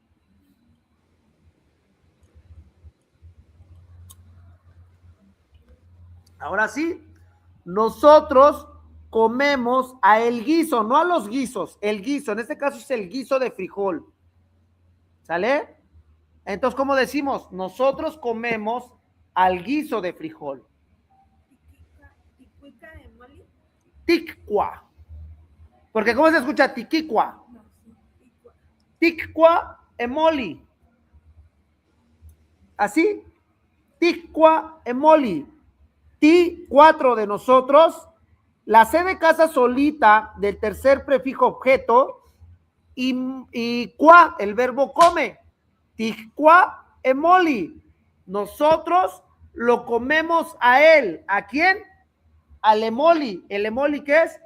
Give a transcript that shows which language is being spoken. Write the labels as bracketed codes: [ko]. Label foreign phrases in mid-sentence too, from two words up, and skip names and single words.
[es] Ahora sí, nosotros comemos a el guiso, no a los guisos, el guiso, en este caso es el guiso de frijol. ¿Sale? Entonces, ¿cómo decimos? Nosotros comemos al guiso de frijol. [nhn] Ticuica emoli. [es] Ticua. Porque ¿cómo se escucha tiquicua? No, sí, ticua. [nhn] Ticua emoli. ¿Así? Ticua emoli. [es] Ti, 4 de nosotros. La C de casa solita del tercer prefijo objeto y qua, el verbo come. [nhn] Ticua emoli. [es] Nosotros lo comemos a él. ¿A quién? Al emoli. ¿El emoli qué es?